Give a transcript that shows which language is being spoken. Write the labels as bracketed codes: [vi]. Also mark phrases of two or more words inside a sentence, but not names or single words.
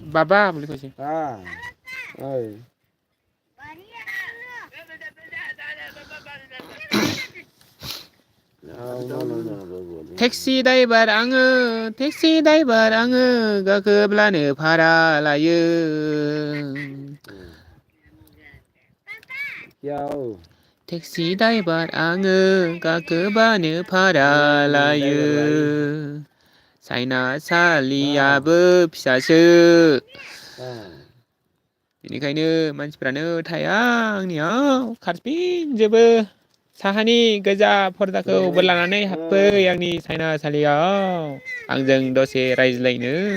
[ne] बाबा बोलेको छ ओइ [en] Taxi driver [brx] आङो गाखोब्लानो भारा लायो [hi] क्या हो [en] Taxi driver [brx] आङो गाखोब्लानो भारा लायो साइनासालियाबो फिसासो बेनिखायनो मानसिफ्रानो थाया आंनियाव खारफिनजोबो साहानि गोजा पर्दाखौ बोलानानै हाबफै आंनि साइनासालियाव आंजों दसे रायज्लायनो